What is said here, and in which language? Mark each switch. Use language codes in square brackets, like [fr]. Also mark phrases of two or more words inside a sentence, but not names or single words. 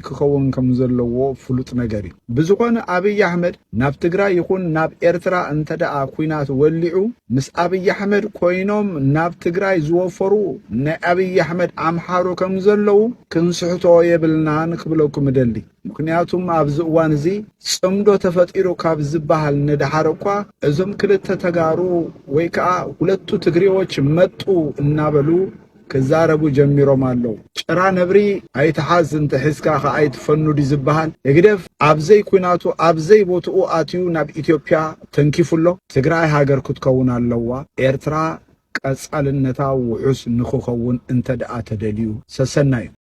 [ti] ክኸውን ከም ዘለዎ ፍሉጥ ነገር እዩ። ብዝኾነ ኣብይ ኣሕመድ ናብ ትግራይ ይኹን ናብ ኤርትራ እንተደኣ ኩናት ወሊዑ ምስ ኣብይ ኣሕመድ ኮይኖም ናብ ትግራይ ዝወፈሩ ናይ ኣብይ ኣሕመድ ኣምሓሮ ከም ዘለዉ ክንስሕቶ የብልና ንክብለኩም ደሊ። ምክንያቱም ኣብዚ እዋን እዚ ጽምዶ ተፈጢሩ ካብ ዝበሃል ንድሓር እኳ እዞም ክልተ ተጋሩ ወይ ከዓ [am] ሁለቱ ትግሬዎች መጡ [ti] እናበሉ ክዛረቡ ጀሚሮም ኣለዉ። ጭራ ነብሪ ኣይተሓዝ እንተሒዝካ ከዓ ኣይትፈኑድ ዝበሃል የግደፍ ኣብዘይ ኩናቱ ኣብዘይ ቦትኡ ኣትዩ ናብ ኢትዮጵያ ተንኪፉሎ ትግራይ ሃገር ክትከውን ኣለዋ። ኤርትራ ቀጻልነታ ውሑስ ንክኸውን እንተደኣ ተደልዩ ሰሰና እዩ።